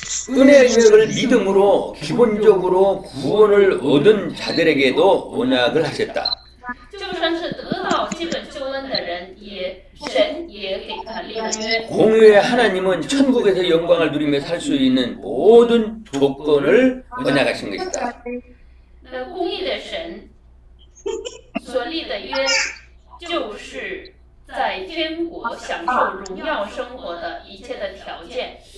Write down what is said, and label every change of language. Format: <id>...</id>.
<ko>은혜 언약을 믿음으로 기본적으로 구원을 얻은 자들에게도 언약을 하셨다.</ko> <zh>就算是得到基本救恩的人，神也给他立了约。</zh> <ko>공의의 하나님은 천국에서 영광을 누리며 살 수 있는 모든 조건을 언약하신 것이다.</ko> <zh>公义的神所立的约，就是在天国享受荣耀生活的一切的条件。</zh>